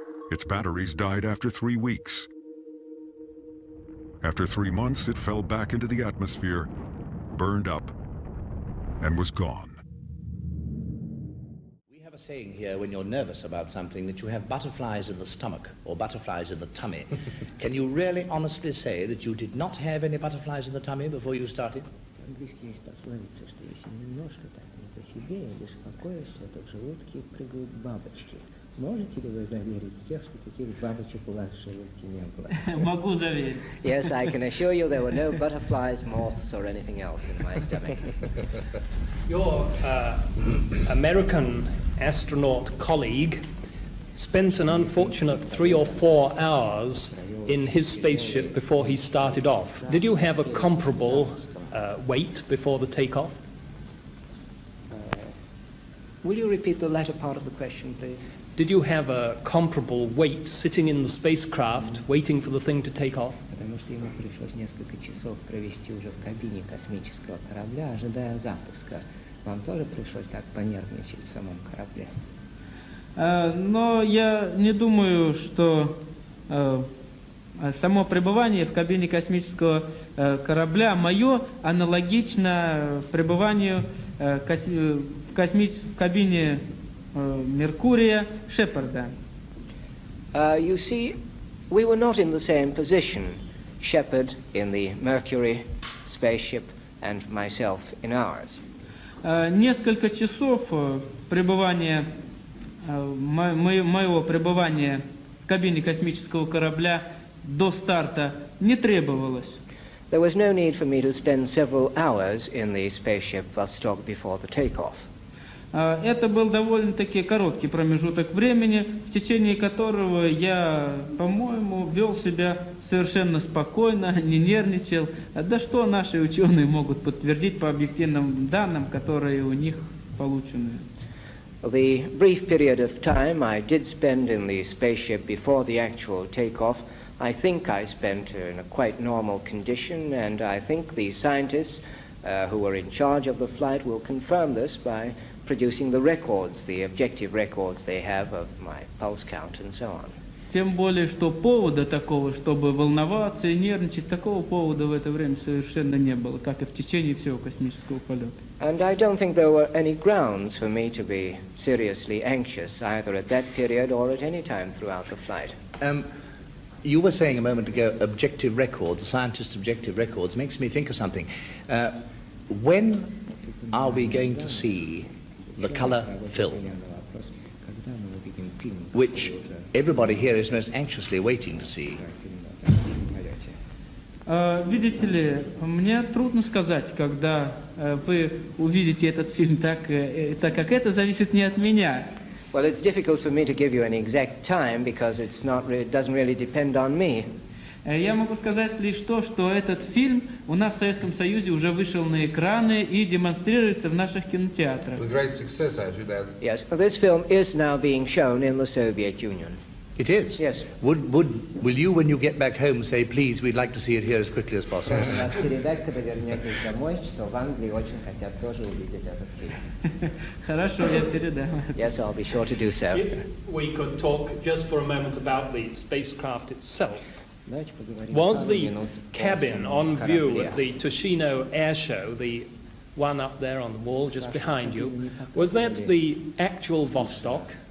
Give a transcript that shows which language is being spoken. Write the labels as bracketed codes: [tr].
[en] Its batteries died after 3 weeks. After 3 months, it fell back into the atmosphere, burned up, and was gone. We have a saying here when you're nervous about something that you have butterflies in the stomach or butterflies in the tummy. Can you really honestly say that you did not have any butterflies in the tummy before you started? [ru] По-английски есть пословица, что если немножко так не по себе, беспокоишься, то в желудке прыгают бабочки. Можете ли вы заверить всех, что таких бабочек у вас в желудке не было? Могу заверить. [en] Yes, I can assure you there were no butterflies, moths, or anything else in my stomach. Your American astronaut colleague spent an unfortunate 3 or 4 hours in his spaceship before he started off. Did you have a comparable wait before the takeoff? Will you repeat the latter part of the question, please? Did you have a comparable wait sitting in the spacecraft waiting for the thing to take off? [ru] Потому что ему пришлось несколько часов провести уже в кабине космического корабля, ожидая запуска. Вам тоже пришлось так понервничать в самом корабле? Но я не думаю, что само пребывание в кабине космического корабля мое аналогично пребыванию в кабине Меркурия Шепарда. [en] You see, we were not in the same position, Shepard in the Mercury spaceship and myself in ours. [ru] Несколько часов пребывания, моего пребывания в кабине космического корабля до старта не требовалось. [en] There was no need for me to spend several hours in the spaceship Vostok before the takeoff. [ru] Это был довольно-таки короткий промежуток времени, в течение которого я, по-моему, вел себя совершенно спокойно, не нервничал. Да что наши ученые могут подтвердить по объективным данным, которые у них получены. [en] The brief period of time I did spend in the spaceship before the actual takeoff, I think I spent in a quite normal condition, and I think the scientists who were in charge of the flight will confirm this by producing the records, the objective records they have of my pulse count and so on. [ru] Тем более, что повода такого, чтобы волноваться и нервничать, такого повода в это время совершенно не было, как и в течение всего космического полета. [en] And I don't think there were any grounds for me to be seriously anxious, either at that period or at any time throughout the flight. You were saying a moment ago, objective records, scientists' objective records, makes me think of something. When are we going to see the color film, which everybody here is most anxiously waiting to see? [ru] Видите ли, мне трудно сказать, когда вы увидите этот фильм, так как это зависит не от меня. [en] Well, it's difficult for me to give you an exact time because it doesn't really depend on me. [ru] Я могу сказать лишь то, что этот фильм у нас в Советском Союзе уже вышел на экраны и демонстрируется в наших кинотеатрах. [en] With great success, I should add. Yes, this film is now being shown in the Soviet Union. It is? Yes. Will you, when you get back home, say, please, we'd like to see it here as quickly as possible? [ru] Прошу вас передать, когда вернетесь домой, что в Англии очень хотят тоже увидеть этот фильм. Хорошо, я передам. [en] Yes, I'll be sure to do so. If we could talk just for a moment about the spacecraft itself. Was the cabin on view at the Tushino Air Show, the one up there on the wall just behind you, was that the actual Vostok?